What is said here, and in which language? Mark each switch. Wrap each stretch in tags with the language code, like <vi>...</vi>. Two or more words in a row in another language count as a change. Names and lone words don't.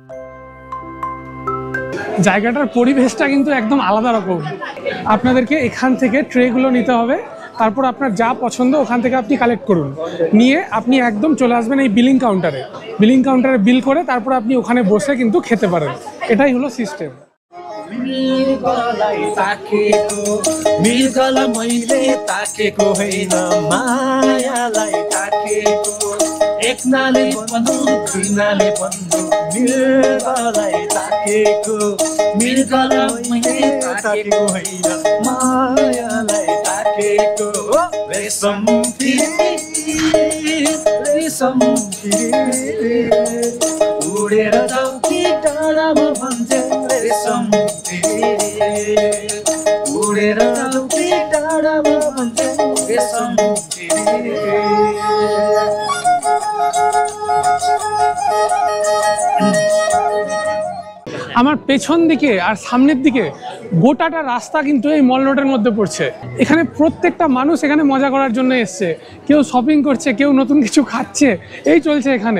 <bn>জায়গাটার পরিবেশটা কিন্তু একদম আলাদা রকম। আপনাদেরকে এখান থেকে ট্রেগুলো নিতে হবে, তারপর আপনার যা পছন্দ ওখান থেকে আপনি কালেক্ট করুন, নিয়ে আপনি একদম চলে আসবেন এই বিলিং কাউন্টারে। বিলিং কাউন্টারে বিল করে তারপর আপনি ওখানে বসে কিন্তু খেতে পারেন। এটাই হলো সিস্টেম।</bn> <ne>मृगलाई मैले ताकेको होइन, मायालाई ताकेको। एक नाले बन्धु, दुई नाले बन्धु, मृगलाई ताकेको। मृगलाई मैले ताकेको होइन, मायालाई ताकेको। रेशम रेशम उडेर जाऊ कि डाँडामा भन्छ रेशम उडेर जाऊ कि डाँडामा भन्छ रेशम।</ne> <bn>আমার পেছন দিকে আর সামনের দিকে গোটাটা রাস্তা কিন্তু এই মল রোডের মধ্যে পড়ছে। এখানে প্রত্যেকটা মানুষ এখানে মজা করার জন্য এসছে, কেউ শপিং করছে, কেউ নতুন কিছু খাচ্ছে, এই চলছে এখানে।</bn>